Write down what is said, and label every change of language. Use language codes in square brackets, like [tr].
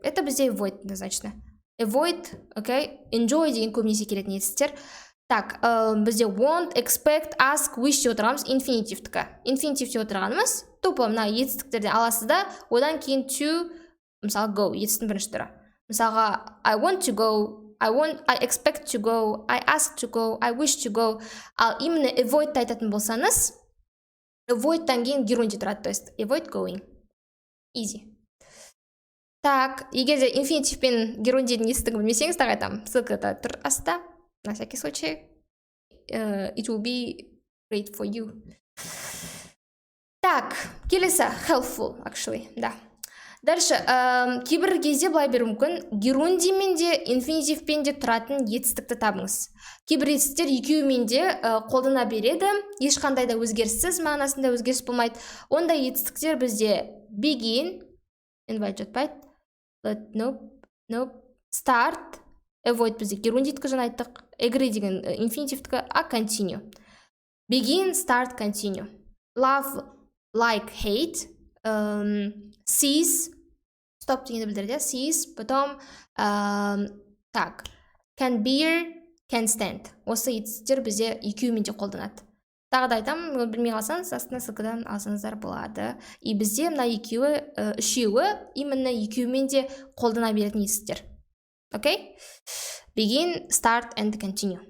[ru] Это [kk] бізде avoid [ru] однозначно. [kk] Avoid, окей, enjoy деген көбінесе келетін етістіктер. [ru] Так, [kk] бізде want, expect, ask, wish деп отырғанымыз инфинитивтікі. Инфинитив деп отырғанымыз [ru] тупо [kk] мына етістіктерден аласыз да, одан кейін to, мысалы go, етістің бірінші түрі. Мысалға [en] I want to go, I expect to go, I ask to go, I wish to go. [kk] Ал [ru] именно [kk] avoid айтатын болсаңыз, avoid-тан кейін герундий тұрады, [ru] то есть [kk] avoid going. [en] Easy. [ru] Так, [kk] егер де инфинитив пен герундийдің етістігін білмесеңіз, тағы айтам, ссылкада тұр астта. [ru] На всякий случай, [en] it will be great for you. [ru] Так, [kk] келесі helpful, actually, да. [ru] Дальше, [kk] кейбір кезде былай беру мүмкін, герундиймен де, инфинитивпен де тұратын етістікті табыңыз. Кейбір етістіктер екеуімен де қолдана береді, ешқандай да өзгеріссіз, мағынасында өзгеріс болмайды. Ондай етістіктер бізде begin, invite жатпайды, nope, start, avoid бізде герундийдікі жаңа айттық, agree деген инфинитивтікі, [ru] а [kk] continue. [en] Begin, start, continue. [kk] Love, like, hate, cease, stop дегенді білдірді, cease, [ru] потом, так, [kk] can bear, can stand. Осы етістіктер бізде екеуімен де қолданады. Тағы да айтам, білмей қалсаңыз, астына ссылкадан алсаңыздар болады. [ru] И [kk] бізде мына үшеуі [ru] именно [kk] екеуімен де қолдана беретін етістіктер. [ru] Окей? [en] Begin, start and continue.